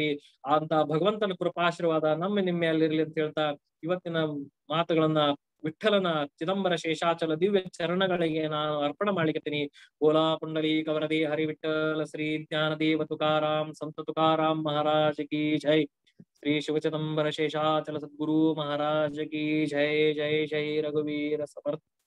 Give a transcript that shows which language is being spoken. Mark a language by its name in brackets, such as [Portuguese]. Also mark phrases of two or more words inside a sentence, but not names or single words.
[Kannada] ಅಂತ ಭಗವಂತನ ಕೃಪಾಶೀರ್ವಾದ ನಮ್ಮ ನಿಮ್ಮೆಯಲ್ಲಿರ್ಲಿ ಅಂತ ಹೇಳ್ತಾ ಇವತ್ತಿನ ಮಾತುಗಳನ್ನ ವಿಠಲನ ಚಿದಂಬರ ಶೇಷಾಚಲ ದಿವ್ಯ ಚರಣಗಳಿಗೆ ನಾನು ಅರ್ಪಣೆ ಮಾಡ್ಲಿಕ್ಕತ್ತೀನಿ. [Marathi] बोला पुंडलीक वरदे हरी विठ्ठल श्री ज्ञानदेव तुकाराम संत तुकाराम महाराज की जय. श्री शिव चिदंबर शेषाचल सद्गुरु महाराज की जय. जय जय रघुवीर समर्थ।